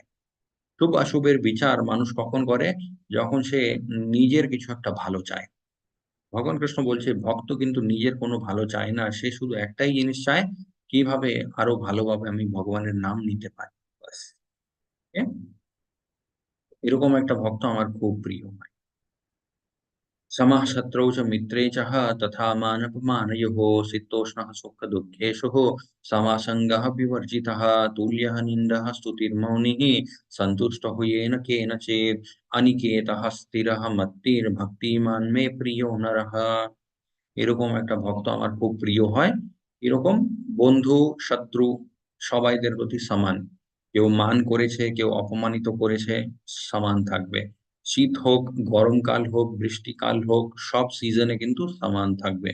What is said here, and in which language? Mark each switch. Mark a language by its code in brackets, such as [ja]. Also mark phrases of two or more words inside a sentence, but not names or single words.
[bn] শুভ অশুভের বিচার মানুষ কখন করে? যখন সে নিজের কিছু একটা ভালো চায়। ভগবান কৃষ্ণ বলছে ভক্ত কিন্তু নিজের কোনো ভালো চায় না। সে শুধু একটাই জিনিস চায়, কিভাবে আরো ভালোভাবে আমি ভগবানের নাম নিতে পারি। ব্যাস। ওকে? এরকম একটা ভক্ত আমার খুব প্রিয় হয়। [sa] समः शत्रौ च मित्रे चः तथा मानपमानयोः शीतोष्णः सुखदुःखेषु समासङ्गः विवर्जितः तुल्यः निन्दः स्तुतिर्मौनिः सन्तुष्टो येन केनचित् अनिकेतः स्थिरः मत्तिर्भक्तिमान् मे प्रियो नरः। [bn] এরকম একটা ভক্ত আমার খুব প্রিয় হয়। এরকম বন্ধু, শত্রু সবাইদের প্রতি সমান। কেউ মান করেছে, কেউ অপমানিত করেছে, সমান থাকবে। শীত হোক, গরমকাল হোক, বৃষ্টিকাল হোক, সব সিজনে কিন্তু সমান থাকবে।